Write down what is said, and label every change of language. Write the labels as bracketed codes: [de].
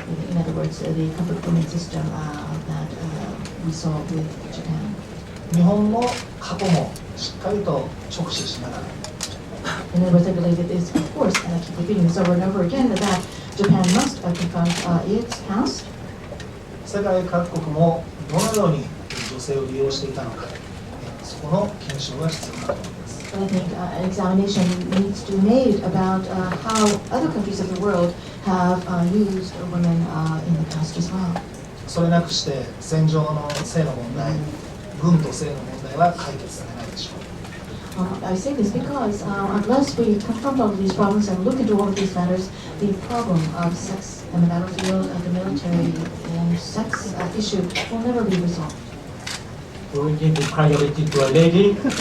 [en] In other words, the comfort women system that we saw with Japan. [ja] 日本も過去もしっかりと直視しながら。 [en] In other words, I believe it is, of course, and I keep repeating this over and over again, that Japan must confront its past. [ja] 世界各国もどのように女性を利用していたのか、そこの検証が必要だと思います。 [en] I think an examination needs to be made about how other countries of the world have used women in the past as well. [ja] それなくして戦場の性の問題、軍と性の問題は解決されないでしょう。 [en] I say this because unless we confront all of these problems and look into all of these matters, the problem of sex in the battlefield, the military and sex issue will never be resolved. We will give the priority to a lady.